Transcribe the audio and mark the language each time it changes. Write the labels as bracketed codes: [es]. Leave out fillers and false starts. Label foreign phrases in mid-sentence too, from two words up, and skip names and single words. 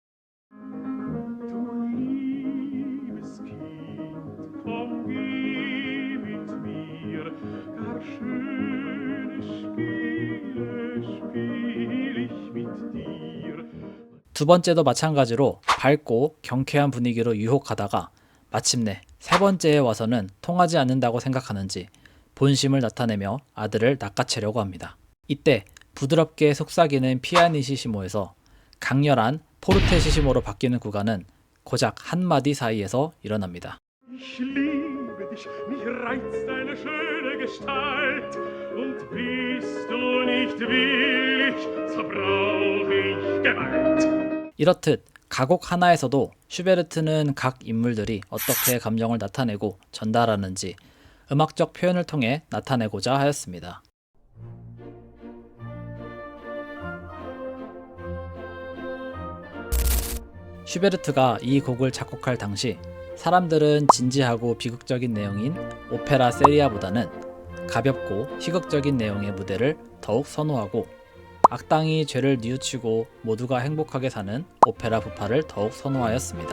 [ko] 두 번째도 마찬가지로 밝고 경쾌한 분위기로 유혹하다가 마침내 세 번째에 와서는 통하지 않는다고 생각하는지 본심을 나타내며 아들을 낚아채려고 합니다. 이때 부드럽게 속삭이는 피아니시시모에서 강렬한 포르테시시모로 바뀌는 구간은 고작 한마디 사이에서 일어납니다. [de] Ich liebe dich, mich reizt deine schöne Gestalt. Und bist du nicht willig, so brauch ich Gewalt. [ko] 이렇듯 가곡 하나에서도 슈베르트는 각 인물들이 어떻게 감정을 나타내고 전달하는지 음악적 표현을 통해 나타내고자 하였습니다. 슈베르트가 이 곡을 작곡할 당시 사람들은 진지하고 비극적인 내용인 오페라 세리아보다는 가볍고 희극적인 내용의 무대를 더욱 선호하고 악당이 죄를 뉘우치고 모두가 행복하게 사는 오페라 부파를 더욱 선호하였습니다.